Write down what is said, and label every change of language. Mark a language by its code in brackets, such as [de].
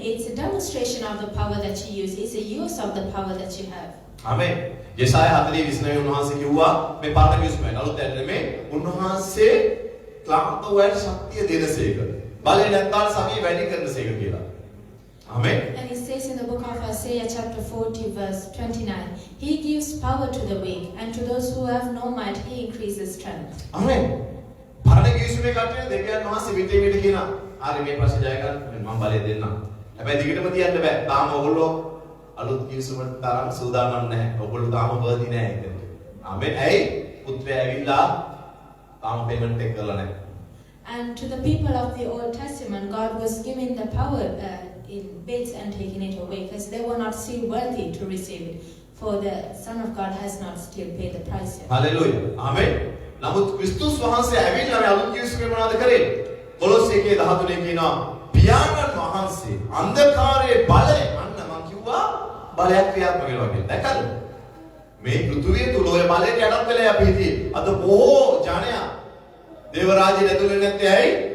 [en] It's a demonstration of the power that you use. It's a use of the power that you have. Amen. [si] යෙසායා 40:29 උන්වහන්සේ කිව්වා මේ පරණ කිව්ස්මෙන් අලුත් ඇන්නේ මේ උන්වහන්සේ ක්ලාන්ත වූ ශක්තිය දෙනසේක. බලය නැත්නම් සමී වැඩි කරනසේක කියලා. Amen. [en] And it says in the book of Isaiah chapter 40 verse 29, He gives power to the weak, and to those who have no might, He increases strength. Amen. [si] පරණ කිව්ස්මේ කට්ටිය දෙවියන් වහන්සේ විතේ විතේ කියනවා. හරි මේ ප්‍රශ්න ජය ගන්න මම බලය දෙන්නම්. හැබැයි දිගටම තියන්න බෑ. තාම ඔයගොල්ලෝ අලුත් කිව්ස්මට තරම් සූදානම් නැහැ. ඔයගොල්ලෝ තාම වර්ධි නැහැ ඒක. ආමෙන්. ඇයි? පුත්‍රයා ඇවිල්ලා තාම පේමන්ට් එක කරලා නැහැ. [en] And to the people of the Old Testament, God was giving the power in bits and taking it away because they were not still worthy to receive it. For the Son of God has not still paid the price yet. Hallelujah. Amen. [si] නමුත් ක්‍රිස්තුස් වහන්සේ ඇවිල්ලා මේ අලුත් කිව්ස්මේ මොනවද කරේ? කොලොස්සේ 13 කියනවා පියාණන් වහන්සේ අන්ධකාරයේ බලය අන්න මම කිව්වා බලයක් ක්‍රියාත්මක වෙනවා කියලා. දැක්කද? මේ පෘථුවිය තුල ඔය බලයට යටත් වෙලා අපි හිටියේ. අද බොහෝ ජනයා දේව රාජ්‍යයට ඇතුළේ නැත්තේ ඇයි?